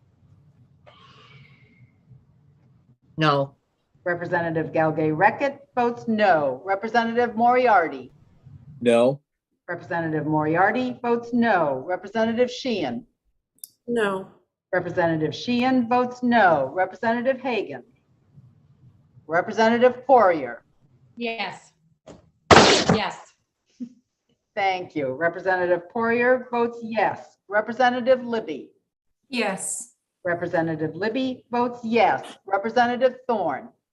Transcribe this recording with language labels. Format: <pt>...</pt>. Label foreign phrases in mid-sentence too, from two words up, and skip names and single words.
<en>No. Representative Galgay-Reckett votes no. Representative Moriarty. No. Representative Moriarty votes no. Representative Sheehan. No. Representative Sheehan votes no. Representative Hagan. Representative Poirier. Yes. Yes. Thank you. Representative Poirier votes yes. Representative Libby. Yes. Representative Libby votes yes. Representative Thorne.</en>